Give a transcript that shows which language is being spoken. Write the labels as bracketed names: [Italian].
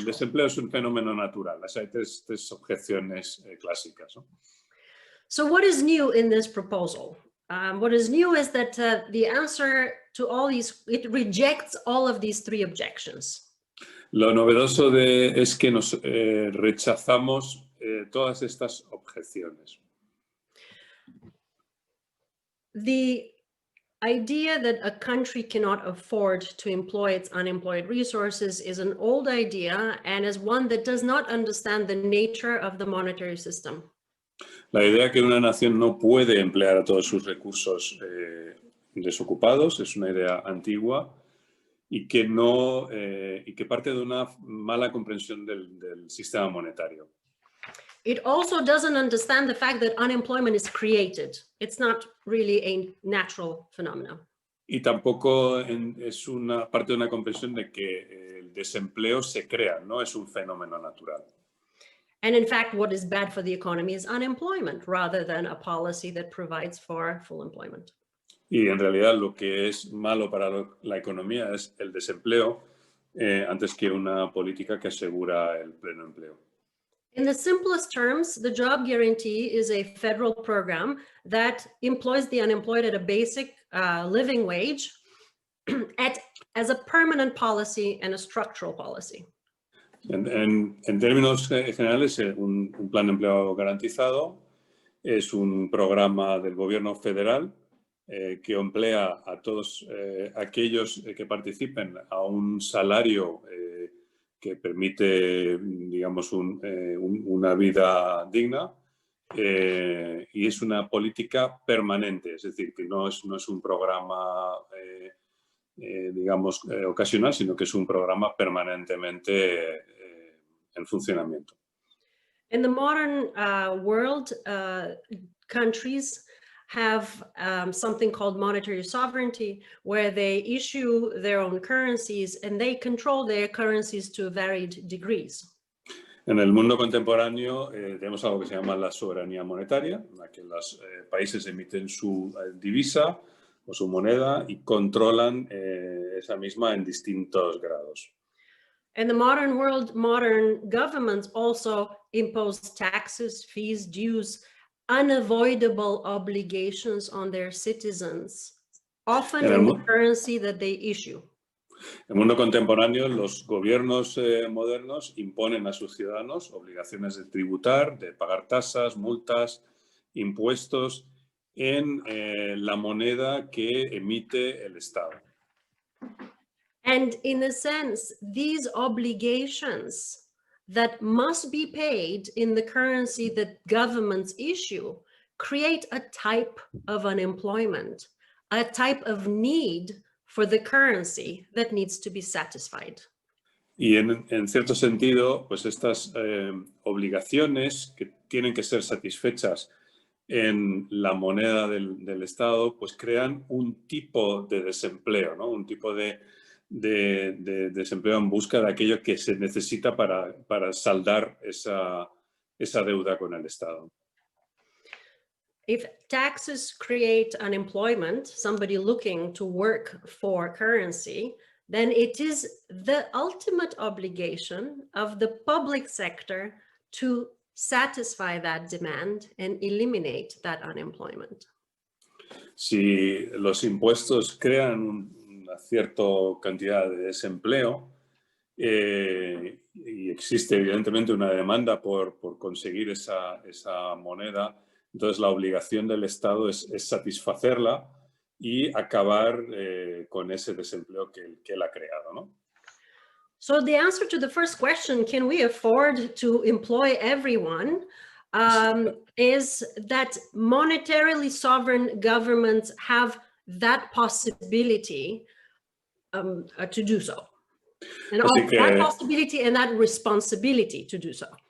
[Spanish] El desempleo es un fenómeno natural. O sea, hay tres objeciones clásicas, ¿no? [English] So what is new in this proposal? What is new is that the answer to all these, it rejects all of these three objections. [Spanish] Lo novedoso es que nos rechazamos todas estas objeciones. [English] The idea that a country cannot afford to employ its unemployed resources is an old idea and is one that does not understand the nature of the monetary system. [Spanish] La idea que una nación no puede emplear a todos sus recursos desocupados es una idea antigua y que parte de una mala comprensión del sistema monetario. [English] It also doesn't understand the fact that unemployment is created. It's not really a natural phenomenon. [Spanish] Y tampoco es una parte de una comprensión de que el desempleo se crea, no es un fenómeno natural. [English] And in fact, what is bad for the economy is unemployment rather than a policy that provides for full employment. [Spanish] Y en realidad lo que es malo para la economía es el desempleo antes que una política que asegura el pleno empleo. [English] In the simplest terms, the job guarantee is a federal program that employs the unemployed at a basic living wage as a permanent policy and a structural policy. [Spanish] En términos generales, un plan de empleo garantizado es un programa del gobierno federal que emplea a todos aquellos que participen a un salario que permite, digamos, una vida digna y es una política permanente, es decir, que no es un programa, digamos, ocasional, sino que es un programa permanentemente en funcionamiento. [English] In the modern world, countries have something called monetary sovereignty, where they issue their own currencies and they control their currencies to varied degrees. [Spanish] En el mundo contemporáneo tenemos algo que se llama la soberanía monetaria, en la que los países emiten su divisa o su moneda y controlan esa misma en distintos grados. [English] In the modern world, modern governments also impose taxes, fees, dues, unavoidable obligations on their citizens, often in the currency that they issue. [Spanish] En el mundo contemporáneo, los gobiernos modernos imponen a sus ciudadanos obligaciones de tributar, de pagar tasas, multas, impuestos en la moneda que emite el Estado. [English] And in a sense, these obligations that must be paid in the currency that governments issue create a type of unemployment, a type of need for the currency that needs to be satisfied. [Spanish] Y en cierto sentido, pues estas obligaciones que tienen que ser satisfechas en la moneda del Estado, pues crean un tipo de desempleo, ¿no? Un tipo de desempleo en busca de aquello que se necesita para saldar esa deuda con el Estado. [English] If taxes create unemployment, somebody looking to work for currency, then it is the ultimate obligation of the public sector to satisfy that demand and eliminate that unemployment. [Spanish] Si los impuestos crean una cierta cantidad de desempleo y existe evidentemente una demanda por conseguir esa moneda, entonces la obligación del Estado es satisfacerla y acabar con ese desempleo que él ha creado, ¿no? [English] So the answer to the first question, can we afford to employ everyone, is that monetarily sovereign governments have that possibility to do so. And that possibility and that responsibility to do so.